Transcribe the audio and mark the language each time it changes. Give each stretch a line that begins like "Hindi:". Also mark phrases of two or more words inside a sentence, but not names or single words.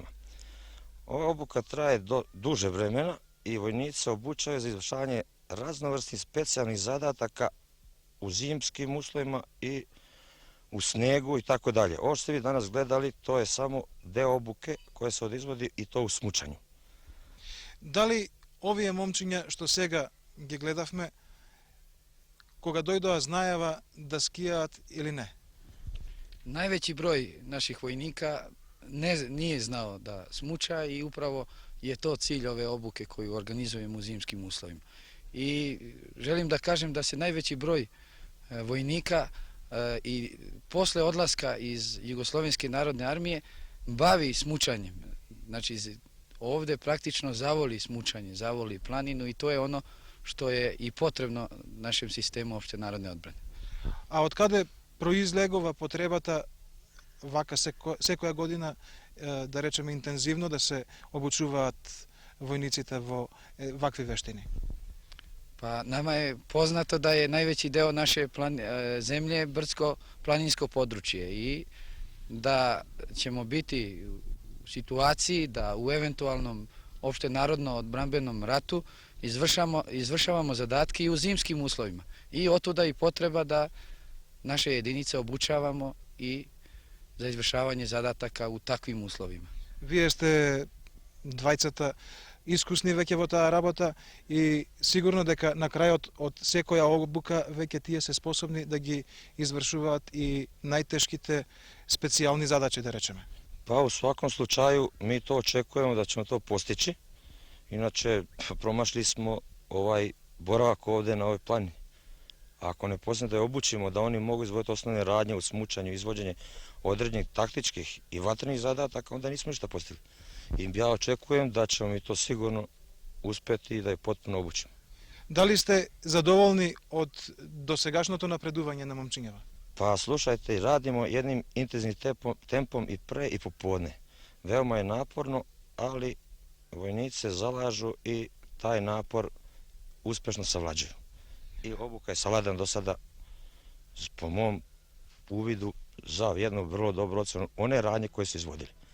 Serbian: Ова обука трае дуже времена и војници обучају за извршавање разноврсни специјални задатака у зимским условима и у снегу и тако дале. Ово што ви данас гледали,
Macedonian: тоа е само дел
Serbian: обуке која се одизводи и тоа у смучању.
Macedonian: Дали овие момчиња што сега ги гледавме, кога дојдоа знаева да скијаат или не?
Serbian: Najveći broj naših vojnika nije znao da smuča i upravo je to cilj ove obuke koju organizujemo u zimskim uslovima. I želim da kažem da se najveći broj vojnika i posle odlaska iz Jugoslovenske narodne armije bavi smučanjem. Znači ovde praktično zavoli smučanje, zavoli planinu i to je ono što je i potrebno našem sistemu opšte narodne odbrane.
Macedonian: А од каде произлегува потребата вака секоја година, да речеме интензивно, да се обучуваат војниците во вакви вештини?
Serbian: Pa nama je poznato da je najveći deo naše zemlje brdsko-planinsko područje i da ćemo biti u situaciji da u eventualnom opšte narodno odbrambenom ratu izvršavamo zadatke i u zimskim uslovima. I otuda i potreba da naše jedinice obučavamo i za izvršavanje zadataka u takvim uslovima.
Macedonian: Вие сте двајцата искусни веќе во таа работа и сигурно дека на крајот од секоја обука веќе тие се способни да ги извршуваат и најтешките специјални задачи, да речеме.
Serbian: Pa u svakom slučaju mi to očekujemo da ćemo to postići. Inače, promašli smo ovaj boravak ovde na ovoj planini. Ako ne poznamo da je obučimo, da oni mogu izvoditi osnovne radnje u smučanju, izvođenje određenih taktičkih i vatrenih zadataka, onda nismo ništa postigli. I ja očekujem da ćemo mi to sigurno uspeti i da je potpuno obučimo.
Macedonian: Дали сте задоволни од досегашното напредување на момчињава?
Serbian: Pa slušajte, radimo jednim intenzivnim tempom i pre i popodne. Veoma je naporno, ali vojnici se zalažu i taj napor uspešno savlađuju. I obuka je savladana do sada, po mom uvidu, za jednu vrlo dobru ocenu one radnje koje su izvodili.